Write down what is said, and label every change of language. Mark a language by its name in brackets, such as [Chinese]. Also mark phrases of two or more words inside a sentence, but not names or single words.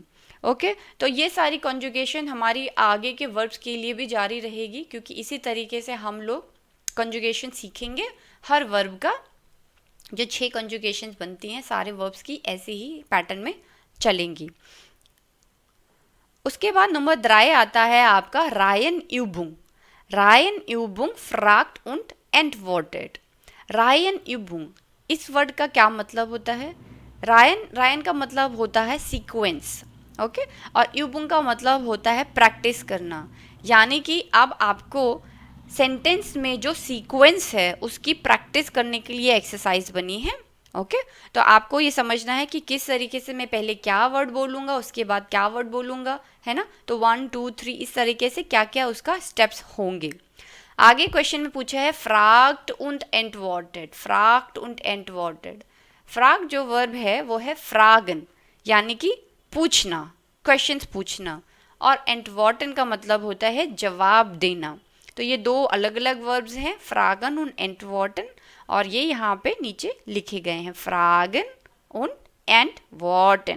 [Hindi] ओके, तो ये सारी कॉन्जुगेशन हमारी आगे के वर्ब्स के लिए भी जारी रहेगी, क्योंकि इसी तरीके से हम लोग कॉन्जुगेशन सीखेंगे। हर वर्ब का जो 6 कॉन्जुगेशंस बनती हैं सारे वर्ब्स की ऐसे ही पैटर्न में चलेंगी। उसके बाद नंबर 3 आता है आपका [German] Reihenübung. Reihenübung fragt und antwortet। Reihenübung, [Hindi] इस वर्ड का क्या मतलब होता है? रायन का मतलब होता है सीक्वेंस, ओके, और यूबुंग का मतलब होता है प्रैक्टिस करना। यानी कि अब आपको सेंटेंस में जो सीक्वेंस है उसकी प्रैक्टिस करने के लिए एक्सरसाइज बनी है। ओके, तो आपको ये समझना है कि किस तरीके से मैं पहले क्या वर्ड बोलूँगा, उसके बाद क्या वर्ड बोलूँगा, है ना। तो 1 2 3 इस तरीके से क्या क्या उसका स्टेप्स होंगे। आगे क्वेश्चन में पूछा है [German] fragt und antwortet. फ्रॉक्ट und antwortet, [Hindi] फ्रॉग जो वर्ब है वो है फ्रागन, यानी कि पूछना, क्वेश्चंस पूछना, और एंटवर्टन का मतलब होता है जवाब देना। तो ये 2 अलग अलग वर्ब्स हैं, [German] fragen und antworten, [Hindi] और ये यहाँ पे नीचे लिखे गए हैं, [German] fragen und antworten.